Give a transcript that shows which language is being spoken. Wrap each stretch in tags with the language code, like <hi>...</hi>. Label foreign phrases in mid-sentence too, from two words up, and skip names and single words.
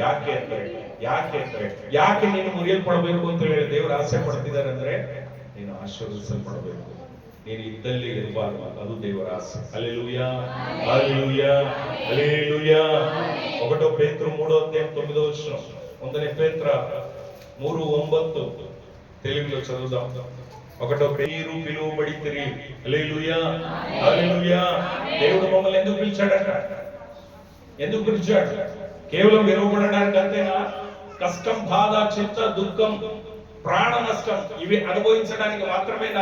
<kn>ಯಾಕೆ ನೀನು ಮುರಿಯಲ್ಪಡಬೇಕು ಅಂತ ಹೇಳಿ ದೇವರು ಆಸೆ ಪಡ್ತಿದ್ದಾರೆ ಅಂದ್ರೆ, ನೀನು ಆಶೀರ್ವದಿಸಲ್ಪಡಬೇಕು, ನೀನು ಇದ್ದಲ್ಲಿ ಇರಬಾರ್ದು, ಅದು ದೇವರ ಆಸೆ. ಹಲ್ಲೆಲೂಯಾ, ಹಲ್ಲೆಲೂಯಾ, ಹಲ್ಲೆಲೂಯಾ. 1 ಪೇತ್ರ 3:9. 1 ಪೇತ್ರ 3:9</kn> <te>తెలుగులో చదువుదాం. 1 మీరు పిలువబడితిరి. హల్లెలూయా, హల్లెలూయా. దేవుడు మమ్మల్ని ఎందుకు పిలిచాడట? ఎందుకు పిలిచాడు? కేవలం విరవబడడానికి అంతేనా? కష్టం, బాధ, చింత, దుఃఖం, ప్రాణ నష్టం ఇవి అనుభవించడానికి మాత్రమేనా?</te>